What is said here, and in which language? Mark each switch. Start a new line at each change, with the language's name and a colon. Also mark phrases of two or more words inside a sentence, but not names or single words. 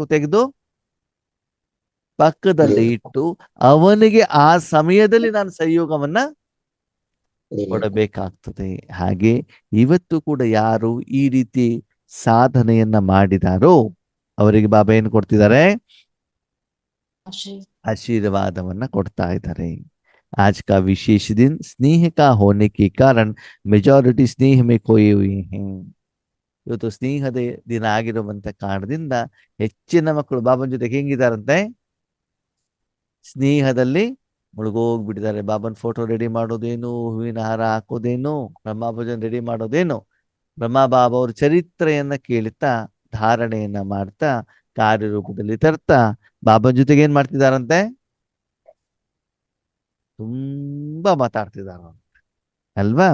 Kannada: ತೆಗೆದು ಪಕ್ಕದಲ್ಲಿ ಇಟ್ಟು ಅವನಿಗೆ ಆ ಸಮಯದಲ್ಲಿ ನಾನು ಸಹಯೋಗವನ್ನ ಕೊಡಬೇಕಾಗ್ತದೆ. ಹಾಗೆ ಇವತ್ತು ಕೂಡ ಯಾರು ಈ ರೀತಿ ಸಾಧನೆಯನ್ನ ಮಾಡಿದಾರೋ ಅವರಿಗೆ ಬಾಬಾ ಏನು ಕೊಡ್ತಿದ್ದಾರೆ? ಆಶೀರ್ವಾದವನ್ನ ಕೊಡ್ತಾ ಇದ್ದಾರೆ.
Hindi: आज का विशेष दिन स्नेह का होने के कारण मेजॉरिटी स्नेह में खोए हुए हैं.
Kannada: ಇವತ್ತು ಸ್ನೇಹದ ದಿನ ಆಗಿರುವಂತ ಕಾರಣದಿಂದ ಹೆಚ್ಚಿನ ಮಕ್ಕಳು ಬಾಬನ ಜೊತೆಗೆ ಹೆಂಗಿದಾರಂತೆ? ಸ್ನೇಹದಲ್ಲಿ ಮುಳುಗೋಗ್ಬಿಟ್ಟಿದ್ದಾರೆ. ಬಾಬನ್ ಫೋಟೋ ರೆಡಿ ಮಾಡೋದೇನು, ಹೂವಿನ ಹಾರ ಹಾಕೋದೇನು, ಬ್ರಹ್ಮ ಭೋಜನ ರೆಡಿ ಮಾಡೋದೇನು, ಬ್ರಹ್ಮ ಬಾಬಾ ಅವ್ರ ಚರಿತ್ರೆಯನ್ನ ಕೇಳುತ್ತಾ ಧಾರಣೆಯನ್ನ ಮಾಡ್ತಾ ಕಾರ್ಯರೂಪದಲ್ಲಿ ತರ್ತಾ ಬಾಬನ ಜೊತೆಗೆ ಏನ್ ಮಾಡ್ತಿದಾರಂತೆ, ತುಂಬಾ ಮಾತಾಡ್ತಿದಾರ ಅಲ್ವಾ.